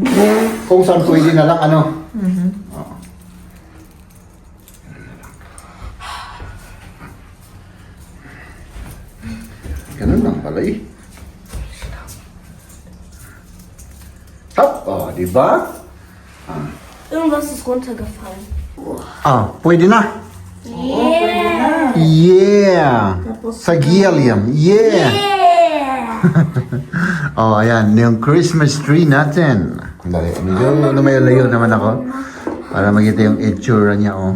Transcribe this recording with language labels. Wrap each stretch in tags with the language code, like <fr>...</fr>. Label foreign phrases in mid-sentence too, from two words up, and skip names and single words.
<tl>Kung saan pwede na lang ano. Oo. Ganun lang pala eh. Hop! Oh, di ba?</tl> <de>Irgendwas ist runtergefallen.</de> <tl>Pwede na.</tl> <en>Yeah. Yeah!</en> <tl>Sa Gilliam. Yeah! Oh, ayan. Yung Christmas tree natin. Dali, medyo lumayo-layo naman ako. Para makita yung itsura niya, oh.</tl>